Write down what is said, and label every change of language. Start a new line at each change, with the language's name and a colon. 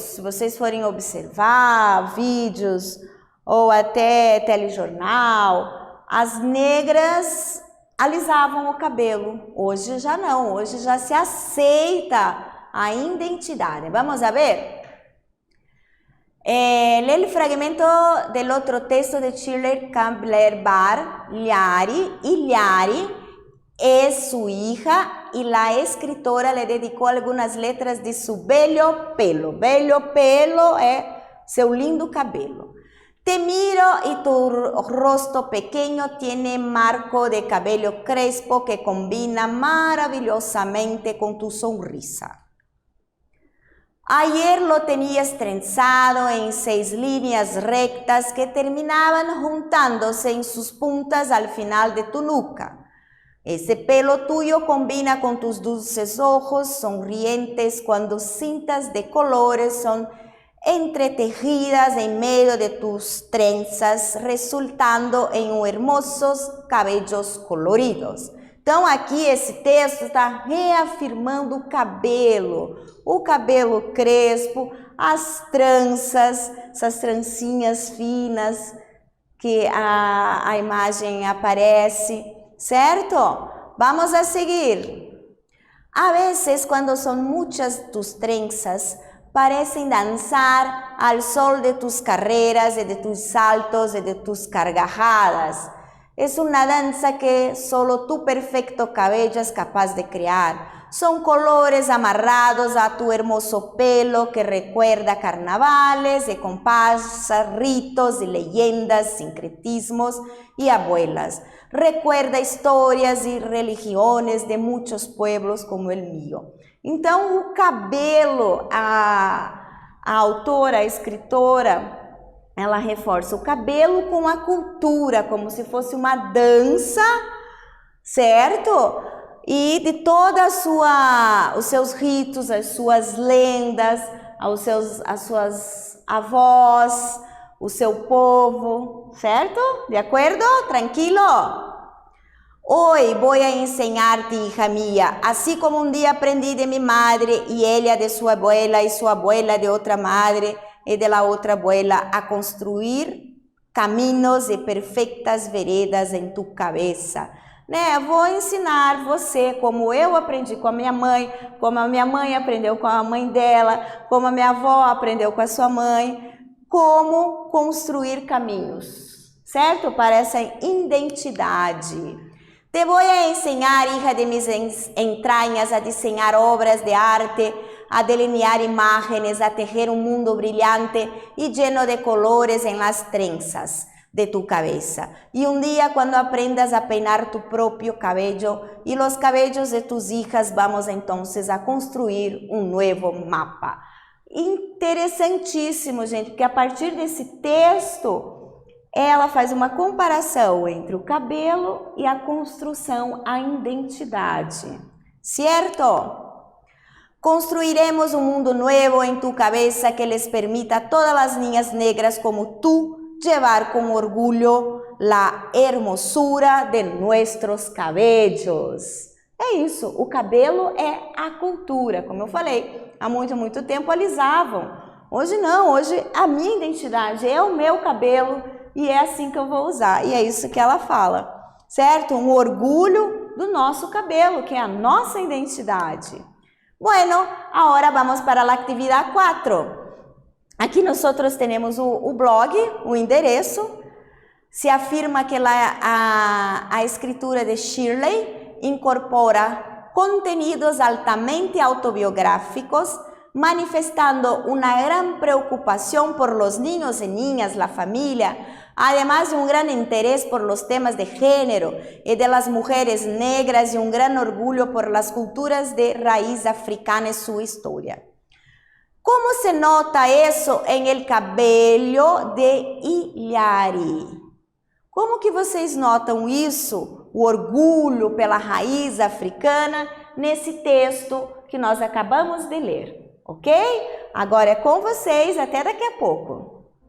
Portuguese: Se vocês forem observar vídeos ou até telejornal, as negras alisavam o cabelo. Hoje já não, hoje já se aceita a identidade.
Spanish: Vamos a ver? El fragmento del otro texto de Schiller Campbell Barr, Iliari. Iliari es su hija y la escritora le dedicó algunas letras de su bello pelo.
Portuguese: Bello pelo é seu lindo cabelo.
Spanish: Te miro y tu rostro pequeño tiene marco de cabello crespo que combina maravillosamente con tu sonrisa. Ayer lo tenías trenzado en 6 líneas rectas que terminaban juntándose en sus puntas al final de tu nuca. Ese pelo tuyo combina con tus dulces ojos sonrientes cuando cintas de colores son entretejidas en medio de tus trenzas, resultando en hermosos cabellos coloridos.
Portuguese: Então, aqui esse texto está reafirmando o cabelo crespo, as tranças, essas trancinhas finas que a imagem aparece, certo?
Spanish: Vamos a seguir. A veces, cuando son muchas tus trenzas, parecen danzar al sol de tus carreras y de tus saltos y de tus carcajadas. Es una danza que solo tu perfecto cabello es capaz de crear. Son colores amarrados a tu hermoso pelo que recuerda carnavales y comparsas, ritos y leyendas, sincretismos y abuelas. Recuerda historias y religiones de muchos pueblos como el mío.
Portuguese: Então, o cabelo, a autora, a escritora, ela reforça o cabelo com a cultura, como se fosse uma dança, certo? e de todos os seus ritos, as suas lendas, as suas avós, o seu povo, certo? De acordo? Tranquilo?
Spanish: Hoy voy a enseñarte, hija mía, así como un día aprendí de mi madre y ella de su abuela y su abuela de otra madre y de la otra abuela, a construir caminos
Portuguese: e perfeitas veredas em
Spanish: tu cabeça.
Portuguese: Né? Vou ensinar você como eu aprendi com a minha mãe, como a minha mãe aprendeu com a mãe dela, como a minha avó aprendeu com a sua mãe, como construir caminhos, certo? Para essa identidade.
Spanish: Te voy a enseñar, hija de mis entrañas, a diseñar obras de arte, a delinear imágenes, a tejer un mundo brillante y lleno de colores en las trenzas de tu cabeza. Y un día cuando aprendas a peinar tu propio cabello y los cabellos de tus hijas, vamos entonces a construir un nuevo mapa.
Portuguese: Interessantíssimo, gente, porque a partir desse texto, ela faz uma comparação entre o cabelo e a construção, a identidade, certo?
Spanish: Construiremos un mundo nuevo en tu cabeza que les permita a todas las niñas negras como tú llevar con orgullo la hermosura de nuestros cabellos.
Portuguese: É isso, o cabelo é a cultura, como eu falei, há muito tempo alisavam. Hoje não, hoje a minha identidade é o meu cabelo e é assim que eu vou usar. E é isso que ela fala, certo? Um orgulho do nosso cabelo, que é a nossa identidade.
Spanish: Bueno, ahora vamos para la actividad 4.
Portuguese: Aqui
Spanish: nosotros tenemos
Portuguese: o blog, o endereço.
Spanish: Se afirma que a escritura de Shirley incorpora contenidos altamente autobiográficos, manifestando una gran preocupación por los niños y niñas, la familia, además de un gran interés por los temas de género y de las mujeres negras y un gran orgullo por las culturas de raíz africana y su historia. ¿Cómo se nota eso en el cabello de Ilhari?
Portuguese: Como que vocês notam isso, o orgulho pela raiz africana, nesse texto que nós acabamos de ler? Ok? Agora é com vocês, até daqui a pouco.